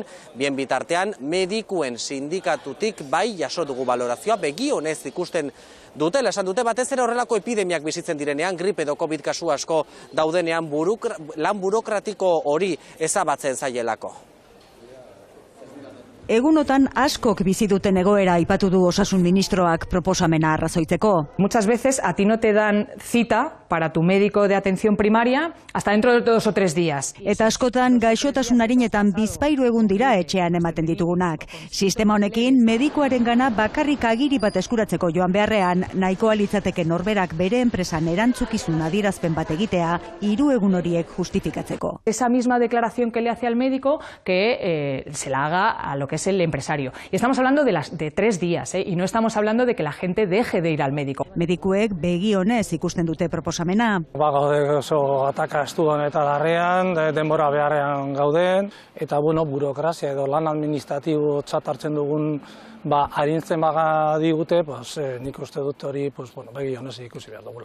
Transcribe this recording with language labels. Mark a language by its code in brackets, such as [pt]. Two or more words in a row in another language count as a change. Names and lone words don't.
[eu] Bien bitartean, medikuen sindikatutik bai jaso dugu balorazioa, begi honez ikusten dutela, esan dute batez ere horrelako epidemiak bizitzen direnean, gripe edo COVID kasu asko daudenean lan burokratiko hori ezabatzen zaielako. Egunotan askok bizi duten egoera aipatu du osasun ministroak proposamena arrazoitzeko. [es] Muchas veces a ti no te dan cita para tu médico de atención primaria hasta dentro de 2 o 3 días. [eu] Eta askotan gaixotasun arinetan bizpahiru egun dira etxean ematen ditugunak. Sistema honekin medikuarengana bakarrik agiri bat eskuratzeko joan beharrean nahikoa litzateke norberak bere enpresan erantzukizun adierazpen bat egitea 3 egun horiek justifikatzeko. [es] Esa misma declaración que le hace al médico que se la haga a lo que es el empresario. Y estamos hablando de 3 días, y no estamos hablando de que la gente deje de ir al médico. [eu] Medikuek begi honez ikusten dute proposamena. Gaude oso atakastu eta larrean, denbora beharrean gauden, eta burokrazia edo lan administratibo hartzen dugun arintzen digute, nik uste dut hori begi honez ikusi behar dugula.